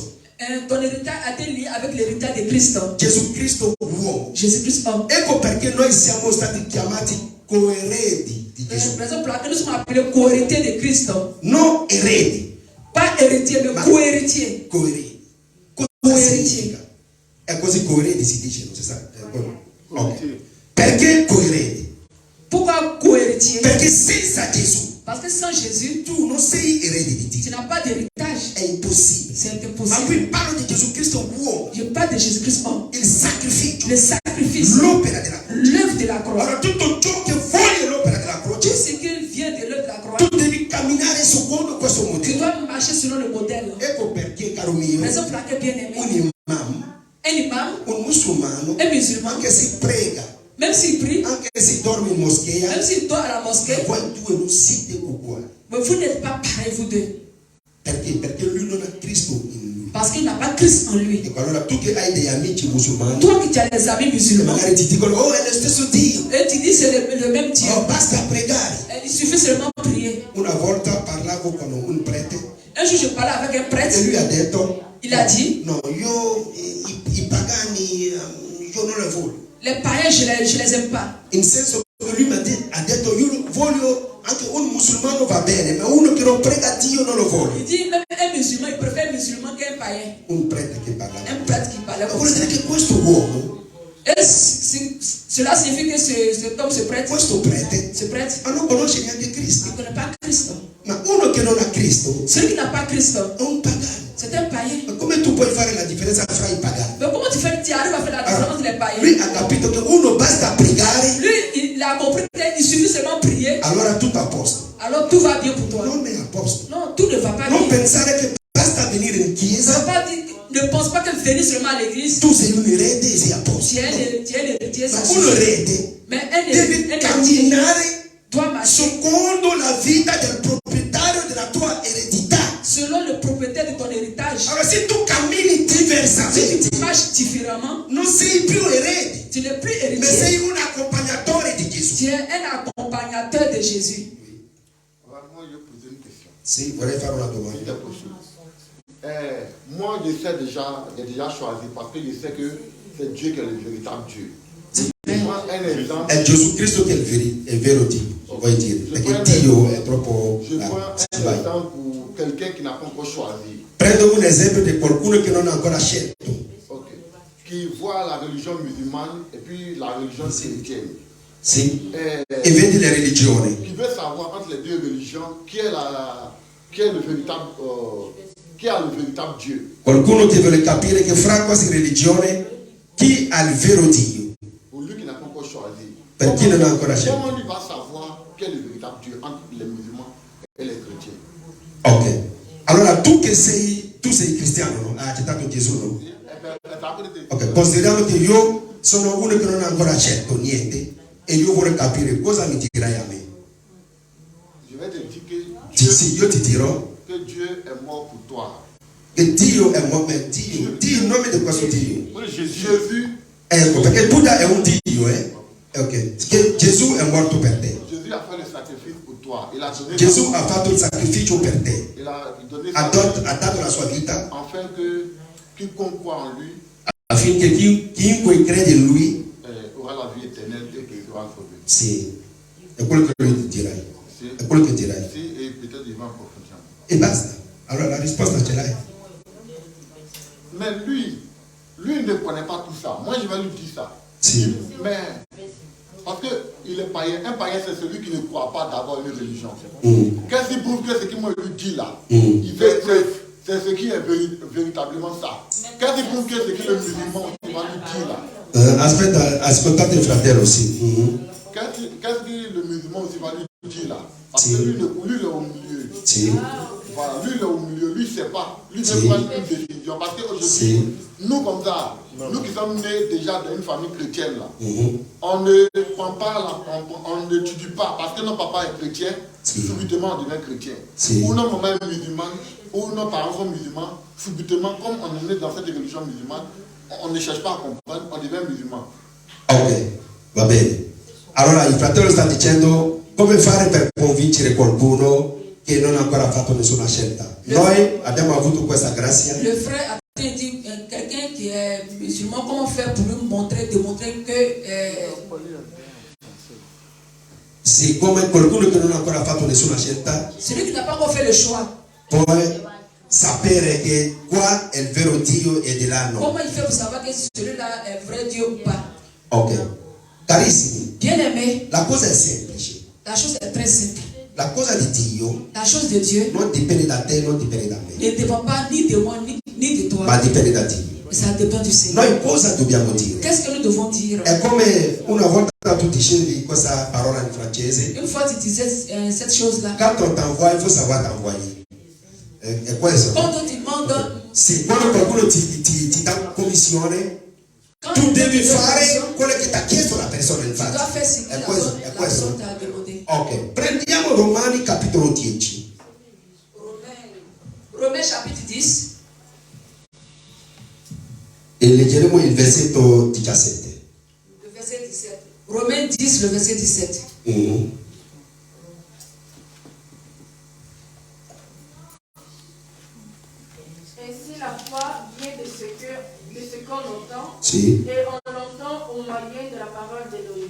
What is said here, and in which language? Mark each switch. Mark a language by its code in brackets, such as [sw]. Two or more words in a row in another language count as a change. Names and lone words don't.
[fr] ton héritage a été lié avec l'héritage de Christ. [it] Gesù Cristo uomo. [fr] Jésus-Christ homme. [it] Ecco perché noi siamo stati chiamati coeredi di Gesù. [fr] La raison pour laquelle nous sommes appelés co-héritiers de Christ. [it] Non eredi, [fr] Pas héritier, mais co-héritier. [it] coeredi. Cosa Coeredi. significa? È così coeredi si dice, non si sa. Ok. Perché coeredi? [fr] Pourquoi co-héritier? [it] Perché senza Gesù [fr] Parce que sans Jésus, [it] tu non sei erede di [fr] tu [it] Dio. [fr] n'as pas d'héritage. [it] È impossibile. [fr] C'est [it] Ma [fr] impossible. [it] qui parlo di Gesù Cristo uomo, [fr] Je parle de Jésus-Christ homme. [it] il sacrificio, [fr] Le sacrifice, [it] l'opera della croce. [fr] l'œuvre de la croix. [it] Allora tutto ciò che vuole l'opera della [fr] Tout [it] croce, [fr] ce qui vient de l'œuvre de la croix, [it] tu devi camminare secondo questo [fr] tu [it] modello. [fr] dois marcher selon le modèle. [it] Ecco perché, caro mio, [fr] Raison pour laquelle, bien aimé, [it] un imam, [fr] un imam, [it] un musulmano, [fr] un musulman, [it] anche se prega, [fr] même s'il prie, [it] anche se dorme in moschea, [fr] même s'il dort à la mosquée, [it] voi due non siete uguali. [fr] mais vous n'êtes pas pareils, vous deux. [it] Perché? Perché lui non ha Cristo in lui. [fr] Parce qu'il n'a pas Christ en lui. [it] Ecco, allora tu che hai degli amici musulmani, [fr] Toi qui as des amis [it] e [fr] musulmans, [it] magari ti dicono, oh, è lo stesso Dio, [fr] et tu dis c'est le même Dieu. [it] oh, basta pregare. [fr] Il suffit seulement de prier. [it] Una volta parlavo con un prete [fr] Un jour, je parlais avec un [it] e [fr] prêtre. [it] lui ha detto, [fr] Il a dit, [it] no, io i pagani, io non le voglio. [fr] les païens, je les aime pas. [it] In senso che lui ha detto, io voglio anche un musulmano va bene, ma uno che non prega Dio non lo [fr] Il [it] voglio. [fr] dit, même un musulman, il préfère un musulman qu'un païen. [it] Un prete che parla. [fr] Un prêtre qui parlait [it] Ma [fr] comme [it] vuol [fr] ça. [it] dire che questo uomo, [fr] Et cela signifie que cet homme, ce prêtre, [it] ma non conosce neanche Cristo. [fr] ne connaît pas Christ. [it] Ma uno che non ha Cristo [fr] Celui qui n'a pas Christ, [it] è un pagano. [fr] c'est un païen. [it] Ma come tu puoi fare la differenza fra i pagani? [fr] Mais comment tu fais, tu arrives à faire la différence des païens? [it] Lui ha capito che uno basta pregare, [fr] Lui, il a compris qu'il suffit seulement prier, [it] allora tutto a posto. [fr] alors tout va bien pour toi. [it] Non è a posto. [fr] Non, tout ne va pas [it] Non [fr] bien. [it] pensare che basta venire in [fr] Ça ne veut [it] chiesa, [fr] pas dire, ne pense pas que venir seulement à l'église, [it] tu sei un erede e sei a posto. [fr] tu es un héritier, ça [it] Ma un [fr] suffit. [it] erede [fr] Mais un [it] devi [fr] héritier [it] camminare [fr] doit marcher [it] secondo la vita del proprietario della tua eredità. [fr] selon le propriétaire de ton héritage. [it] Allora se tu cammini [fr] Si [it] diversamente, [fr] tu marches différemment, [it] non sei più erede, [fr] tu n'es plus [it] ma [fr] héritier. [it] sei un accompagnatore di Gesù. [fr] Tu es un accompagnateur de Jésus. Moi, je poser une question. [it] Sì, vorrei fare una [fr] Si [it] domanda. [fr] c'est possible. Moi, j'ai déjà choisi parce que je sais que c'est Dieu qui est le véritable Dieu. Je prends un exemple. [it] È Gesù Cristo che è il vero Dio, vuoi dire, perché Dio è troppo... [fr] Je prends un [it] vai. [fr] exemple pour quelqu'un qui n'a pas encore choisi. [it] Prendo un esempio di qualcuno che non ha ancora scelto, Ok. [fr] Qui voit la religion musulmane et puis la religion chrétienne. [it] sì, e vedi le religioni. [fr] Qui veut savoir entre les deux religions qui est le véritable, qui a le véritable Dieu. [it] Qualcuno che vuole capire che fra queste religioni chi ha il vero Dio, [fr] Pour lui qui n'a pas encore choisi. [it] per chi non ha ancora scelto. [fr] Comment lui va savoir quel est le véritable Dieu entre les musulmans et les chrétiens? [it] Ok, allora tu sei cristiano, no? Hai accettato Gesù, no? Ok, consideriamo che io sono uno che non ha ancora scelto niente e io vorrei capire cosa mi dirai a me. [fr] Je vais te dire que [it] Sì, io ti dirò [fr] que Dieu est mort pour toi. [it] che Dio è morto, Dio il nome di questo Dio. [fr] Jésus, [it] Ecco, perché Buddha è un Dio, ok, che Gesù è morto per te. [fr] Jésus a fait le sacrifice pour toi. Il a donné, [it] Gesù ha fatto il sacrificio per te, [fr] il a donné [it] ha dato la sua vita [fr] afin que quiconque croit en lui [it] affinché chiunque crede in lui, [fr] aura la vie éternelle et qu'il sera sauvé. [it] sì, è quello che lui dirai, Si, è quello che dirai. si, [fr] et peut-être il va en profondeur. [it] E basta, allora la risposta ce l'hai. [fr] Mais lui ne connaît pas tout ça. Moi, je vais lui dire ça. [it] Sì, [fr] Mais, parce qu'il est païen. Un païen, c'est celui qui ne croit pas d'avoir une religion. Qu'est-ce qui prouve que ce qu'il m'a dit là, c'est ce qui est véritablement ça. Qu'est-ce qui prouve que ce que le musulman il va lui dire là? [it] ascoltate il fratello, sì. [fr] Qu'est-ce que le musulman aussi va lui dire là? Parce que lui, il est au milieu. [it] Sì. [fr] Voilà, lui, il est au milieu. Lui, sait pas. Lui [it] Si. [fr] veut prendre une décision. Parce qu'aujourd'hui, [it] Si. [fr] nous comme ça, nous qui sommes nés déjà dans une famille chrétienne, là, Mhm. on ne prend pas, on n'étudie pas. Parce que notre papa est chrétien, [it] Si. [fr] subitement on devient chrétien. [it] Si. [fr] Ou notre maman est musulmane, ou nos parents sont musulmans, subitement, comme on est né dans cette religion musulmane, on ne cherche pas à comprendre, on devient musulman. [it] Ok, va bene. Allora il fratello sta dicendo come fare per convincere qualcuno che non ha ancora fatto nessuna scelta. Noi abbiamo avuto questa grazia. [fr] Le frère a dit quelqu'un qui est musulman, comment faire pour lui montrer, démontrer que [it] Sì, come qualcuno che non ha ancora fatto nessuna scelta, [fr] celui qui n'a pas encore fait le choix, [it] puoi sapere che qua è il vero Dio e di là no. [fr] comment il fait pour savoir que celui-là est vrai Dieu ou pas? [it] Ok, carissimi, [fr] Bien aimé, [it] la cosa è semplice. [fr] la chose est très simple. [it] La cosa di Dio [fr] La chose de Dieu [it] non dipende da te, non dipende da me, [fr] ne dépend pas ni de moi ni de toi, [it] ma dipende da Dio. [fr] ça dépend du Seigneur. [it] Noi cosa dobbiamo dire? [fr] Qu'est-ce que nous devons dire? [it] È come una volta tu dicevi questa parola in francese, [fr] Une fois tu disais cette chose-là, quand on t'envoie, il faut savoir t'envoyer. [it] È questo. [fr] quand on te demande, [it] Sì, quando qualcuno ti dà commissione, [fr] quand [it] tu [fr] on te [it] devi [fr] demande, [it] fare quello che ti ha chiesto la persona, [fr] tu dois [it] infatti. [fr] faire ce que [it] È [fr] la [it] questo, è [fr] personne [it] questo. [fr] t'a demandé. [it] Ok, prendiamo Romani capitolo 10. [fr] Romains chapitre 10, [it] E leggeremo il versetto 17. [fr] le verset 17. Romains 10, le verset 17. Mhm. Ainsi, la foi vient de ce qu'on entend, [it] Sì, [fr] et on l'entend au moyen de la parole d'Élohim.